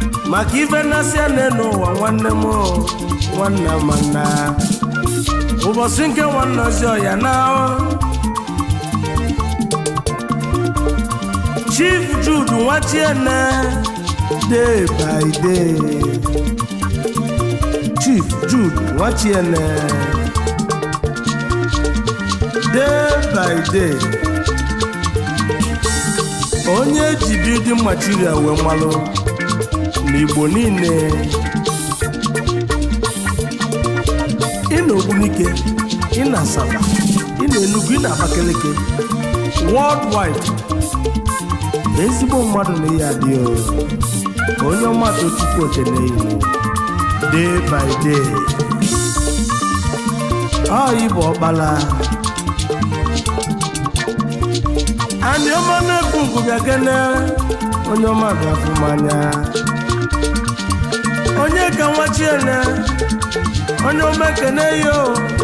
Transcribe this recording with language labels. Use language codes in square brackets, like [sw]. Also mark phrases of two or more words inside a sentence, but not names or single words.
[ig] Maka ife nnasị ya na-enu ụwa nwanne m o, nwanne m nna. Ụbọchị nke nwanne ozi ọya na o. Chief Jude Nwachiene, [en] day by day. Chief Jude Nwachiene, day by day. [ig] Onye ji [en] building material [ig] wee malụ n'Igbo niile. Ị na Ogbunike, ị na Asaba, ị na Enugu, ị na Abakaliki. Worldwide. Ezigbo mmadụ na ya dị o. Onye ọma Tochukwu Okene Iwu. [en] Day by day. [ig] Ọ Igbo ọkpala. Anyị ọma na-ekwu nkwu bịa kene. Onye ọma bịa fụ m anya. Onye ka nwa Chiene? Onye ọma ekene ya o.